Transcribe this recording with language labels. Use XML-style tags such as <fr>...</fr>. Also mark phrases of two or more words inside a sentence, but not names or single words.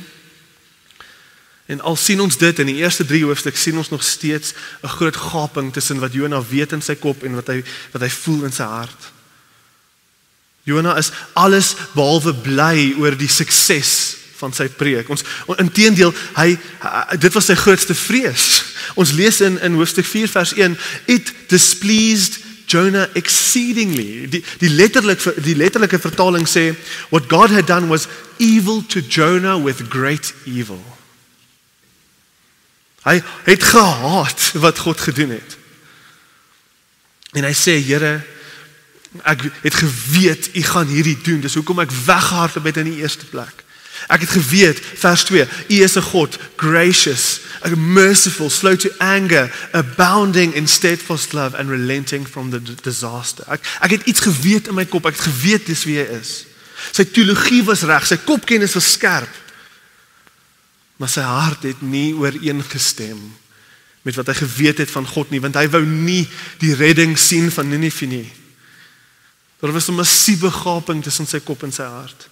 <af>En al sien ons dit in die eerste 3 hoofstukke, sien ons nog steeds 'n groot gaping tussen wat Jona weet in sy kop en wat hy voel in sy hart. Jona is alles behalwe bly oor die sukses van sy preek. Inteendeel, dit was sy grootste vrees. Ons lees in hoofstuk 4 vers 1,</af> <en>it displeased Jonah exceedingly.</en> <af>Die letterlike vertaling sê,</af> <en>what God had done was evil to Jonah with great evil.</en> <af>Hy het gehaat wat God gedoen het. En hy sê, Here, ek het geweet, U gaan hierdie doen, dis hoekom ek weggehardloop het in die eerste plek. Ek het geweet, vers 2, U is 'n God,</af> <en>gracious, merciful, slow to anger, abounding in steadfast love and relenting from the disaster.</en> <af>Ek het iets geweet in my kop, ek het geweet dis wie hy is. Sy teologie was reg, sy kopkennis was skerp, maar sy hart het nie ooreengestem met wat hy geweet het van God nie, want hy wou nie die redding sien van Ninive nie. Daar was 'n massiewe gaping tussen sy kop en sy hart.</af>